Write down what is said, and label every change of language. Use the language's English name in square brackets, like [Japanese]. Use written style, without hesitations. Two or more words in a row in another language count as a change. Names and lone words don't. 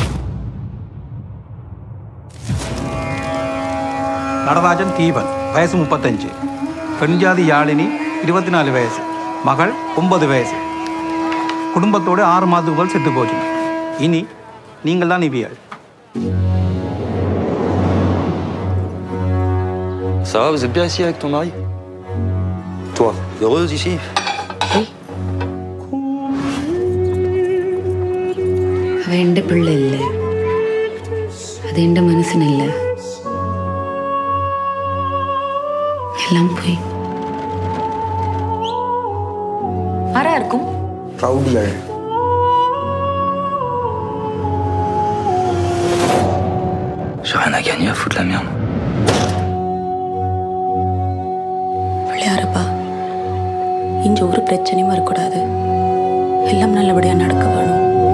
[Tamil] நடராஜன் தீபன், வயசு 35, பெண்ஜாதி யாழினி 24 வயசு, மகள் 9 வயசு. குடும்பத்தோடு 6 மாதத்துக்கு செத்து போச்சு. இனி நீங்கள் தான் இவியல். [French] Ça va, vous êtes bien ici avec ton mari? Toi, heureuse ici? Oui. [Tamil] அவ எந்த பிள்ளை இல்லை, அது எந்த மனுஷன் இல்லை, எல்லாம் போய். ஆரா இருக்கும்? ரவுடிகள். [French] J'ai rien à gagner à foutre la merde. [Tamil] பிள்ளையாரப்பா, இங்க ஒரு பிரச்சனையும் வரக்கூடாது. எல்லாம் நல்லபடியா நடக்க வேணும்.